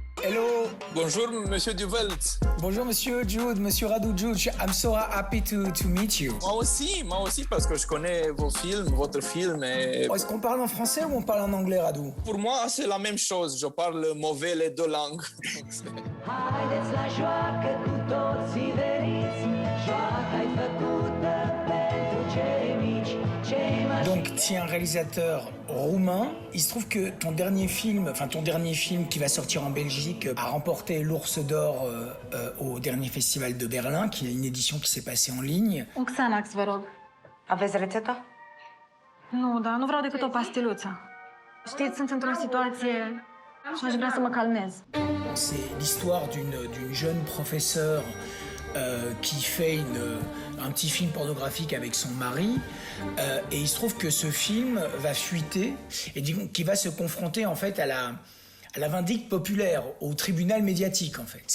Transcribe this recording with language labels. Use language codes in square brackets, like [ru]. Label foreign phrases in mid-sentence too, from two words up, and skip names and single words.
[en] Hello. [fr] Bonjour, Monsieur Duvelt. Bonjour, Monsieur Jude, Monsieur Radu Jude. [en] I'm so happy to meet you. [fr] Moi aussi, parce que je connais vos films, votre film. Et... Est-ce qu'on parle en français ou on parle en anglais, Radu? Pour moi, c'est la même chose. Je parle mauvais les deux langues. [ro] Haideți la joacă cu toții veniți, joaca-i făcută pentru cei mici, cei mai... [fr] Donc, tu es un réalisateur roumain. Il se trouve que ton dernier film qui va sortir en Belgique a remporté l'Ours d'Or au dernier festival de Berlin, qui est une édition qui s'est passée en ligne. [ro] Un Xanax, vă rog. Aveți rețeta? Nu, dar nu vreau decât o pastiluță. Știți, sunt într-o situație și aș vrea să mă calmez. [fr] C'est l'histoire d'une jeune professeure qui fait un petit film pornographique avec son mari. Et il se trouve que ce film va fuiter et qui va se confronter en fait à la vindicte populaire, au tribunal médiatique en fait.